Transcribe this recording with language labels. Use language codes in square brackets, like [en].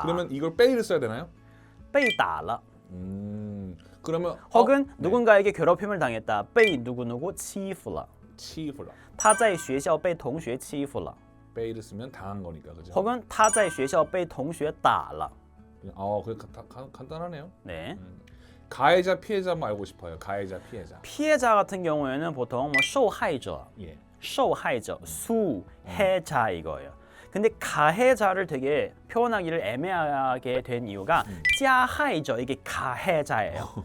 [ko] 그러면 이걸 빼이를 써야 되나요? [zh] 被打了. [ko] 그러면 혹은 네. 누군가에게 괴롭힘을 당했다. [zh] 被 누구누구 欺负了. [ko] 치프라. [zh] 他在学校被同学欺负了. [ko] 빼이를 쓰면 당한 거니까 그죠? [zh] 혹은 他在学校被同学打了. [ko] 그게 간단하네요. 네. 가해자 피해자 뭐 알고 싶어요. 가해자 피해자. 피해자 같은 경우에는 보통 뭐 受害者, 예. 受害者, 수해자 이거예요. 근데 가해자를 되게 표현하기를 애매하게 된 이유가 加害者 이게 가해자예요.